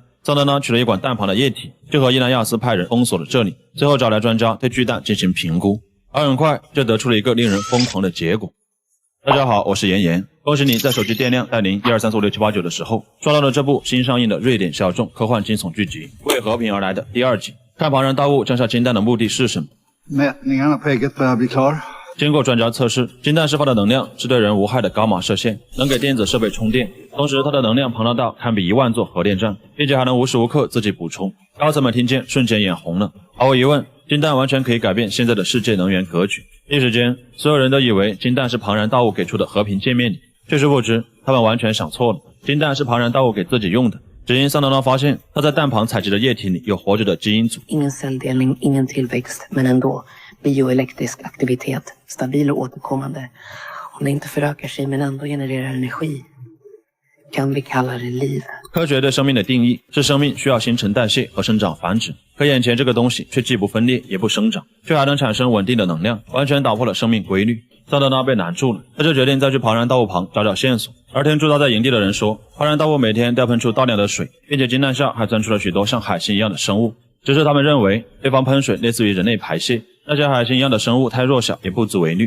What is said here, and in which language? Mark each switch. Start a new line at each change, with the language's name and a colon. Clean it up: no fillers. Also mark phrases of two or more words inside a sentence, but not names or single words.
Chinese: 桑德拉取了一管蛋旁的液体，就和伊南亚斯派人封锁了这里，最后找来专家对巨蛋进行评估，而很快就得出了一个令人疯狂的结果。大家好，我是妍妍，恭喜你在手机电量带您123456789的时候刷到了这部新上映的瑞典小众科幻惊悚剧集《为和平而来》的第2集。看庞然大物降下金蛋的目的是什么？
Swedish: Mätningarna på ägget börjar bli klar。
Chinese: 经过专家测试，金蛋释放的能量是对人无害的伽马射线，能给电子设备充电，同时它的能量庞大到堪比1万座核电站，并且还能无时无刻自己补充。高层们听见瞬间眼红了。毫无疑问，金蛋完全可以改变现在的世界能源格局。一时间，所有人都以为金蛋是庞然大物给出的和平见面礼，却是不知他们完全想错了。金蛋是庞然大物给自己用的，只因桑德拉发现他在蛋旁采集的液体里有活着的基因组。
Swedish: Ingen celldelning, ingen tillväxt, men ändå bioelektrisk aktivitet, stabil och återkommande. Om det inte förökar sig men ändå genererar energi, kan vi kalla det liv.
Chinese: 科学对生命的定义是生命需要新陈代谢和生长繁殖，可眼前这个东西却既不分裂也不生长，却还能产生稳定的能量，完全打破了生命规律。桑德拉被难住了，他就决定再去庞然大物旁找找线索。而听驻扎在营地的人说，庞然大物每天都要喷出大量的水，并且金蛋下还钻出了许多像海星一样的生物，只是他们认为对方喷水类似于人类排泄，那些海星一样的生物太弱小，也不足为虑。